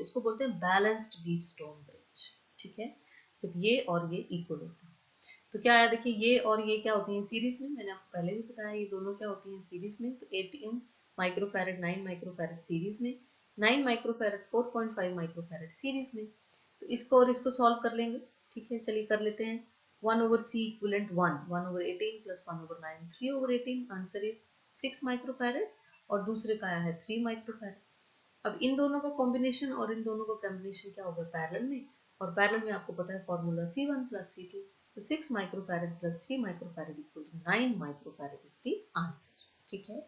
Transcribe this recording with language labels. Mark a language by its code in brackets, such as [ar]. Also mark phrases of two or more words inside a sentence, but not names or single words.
[hi] इसको बोलते हैं [en] balanced Wheatstone bridge, [hi] ठीक है, जब ये और ये इक्वल होते हैं। तो क्या आया, देखिए ये और ये क्या होती है सीरीज में, मैंने आपको पहले भी बताया ये दोनों क्या होती हैं सीरीज में। तो 18 माइक्रोफैरड 9 माइक्रोफैरड सीरीज में, 9 माइक्रोफैरड 4.5 माइक्रोफैरड सीरीज में। तो इसको और इसको सॉल्व कर लेंगे, ठीक है, चलिए कर लेते हैं। [en] 1 over C equivalent 1 over 18 plus 1 over 9 3 over 18, answer is 6 microfarad [hi] और दूसरे का आया है 3 माइक्रोफैरड। अब इन दोनों का कॉम्बिनेशन और इन दोनों का कॉम्बिनेशन क्या होगा, पैरेलल में, और पैरेलल में आपको पता है फॉर्मूला [en] C1 plus C2। [hi] तो [en] 6 microfarad plus 3 microfarad equal to 9 microfarad is the answer, [hi] ठीक है।